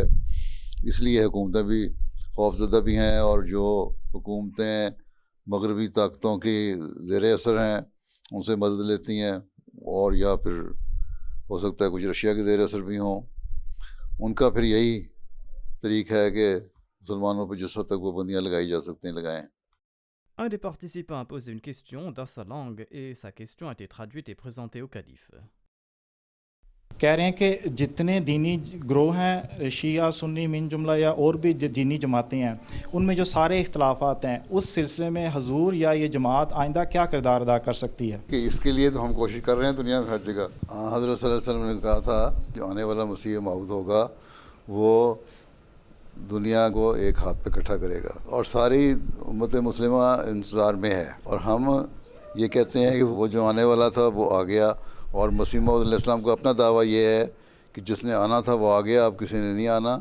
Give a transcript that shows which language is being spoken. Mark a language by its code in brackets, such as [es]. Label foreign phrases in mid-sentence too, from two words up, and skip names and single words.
[ur] اس لیے حکومتیں بھی خوف زدہ بھی ہیں، اور جو حکومتیں مغربی طاقتوں کی زیر اثر ہیں ان سے مدد لیتی ہیں، اور یا پھر ہو سکتا ہے کچھ رشیا کے زیر اثر بھی ہوں، ان کا پھر یہی طریقہ ہے کہ مسلمانوں پہ جس حد تک پابندیاں لگائی جا سکتی ہیں لگائیں۔ [fr] Un des participants a posé une question dans sa langue et sa question a été traduite et présentée au calife. [ur] کہہ رہے ہیں کہ جتنے دینی گروہ ہیں شیعہ سنی من جملہ یا اور بھی دینی جماعتیں ہیں، ان میں جو سارے اختلافات ہیں، اس سلسلے میں حضور یا یہ جماعت آئندہ کیا کردار ادا کر سکتی ہے؟ کہ اس کے لیے تو ہم کوشش کر رہے ہیں دنیا میں ہر جگہ۔ حضرت [ar] صلی اللہ علیہ وسلم [ur] نے کہا تھا جو آنے والا مسیح موعود ہوگا وہ دنیا کو ایک ہاتھ پہ اکٹھا کرے گا، اور ساری امت مسلمہ انتظار میں ہے، اور ہم یہ کہتے ہیں کہ وہ جو آنے والا تھا وہ آ گیا، اور مسیح موعود [ar] علیہ السلام [ur] کا اپنا دعویٰ یہ ہے کہ جس نے آنا تھا وہ آ گیا، اب کسی نے نہیں آنا۔